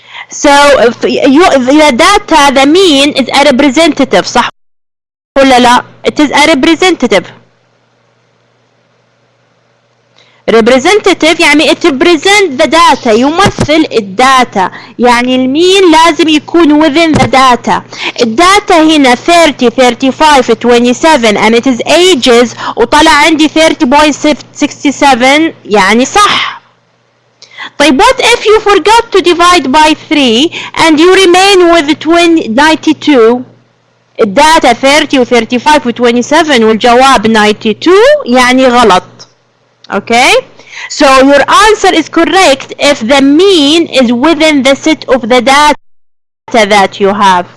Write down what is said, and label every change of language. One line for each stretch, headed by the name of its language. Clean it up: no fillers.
English: So if the data, the mean is a representative
Arabic: صح ولا لا؟
English: It is a representative. representative يعني it represent the data،
Arabic: يمثل الداتا، يعني المين لازم يكون
English: within the data.
Arabic: الداتا هنا 30 35 27
English: and it is ages
Arabic: وطلع عندي 30.67 يعني صح. طيب
English: what if you forgot to divide by 3 and you remain with 92؟
Arabic: الداتا 30 و 35 و 27 والجواب 92 يعني غلط.
English: Okay, so your answer is correct if the mean is within the set of the data that you have.